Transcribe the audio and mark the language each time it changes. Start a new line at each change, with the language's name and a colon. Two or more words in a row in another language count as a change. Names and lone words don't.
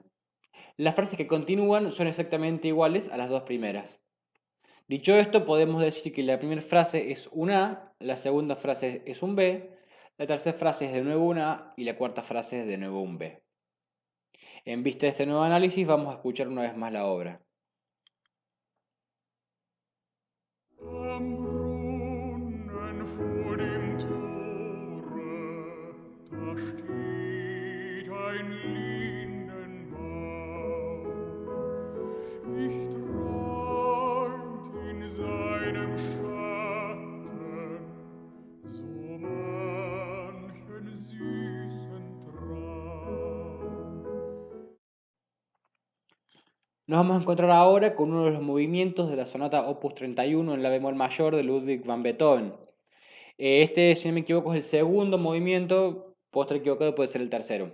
Spanish: Las frases que continúan son exactamente iguales a las dos primeras. Dicho esto, podemos decir que la primera frase es un A, la segunda frase es un B, la tercera frase es de nuevo un A y la cuarta frase es de nuevo un B. En vista de este nuevo análisis, vamos a escuchar una vez más la obra.
German: Am Brunnen vor dem Tore, da steht ein Lindenbaum. Ich träumt in seinem Schatten so manchen süßen Traum.
Spanish: Nos vamos a encontrar ahora con uno de los movimientos de la sonata Opus 31 en la bemol mayor de Ludwig van Beethoven. Este, si no me equivoco, es el segundo movimiento, puedo estar equivocado, puede ser el tercero.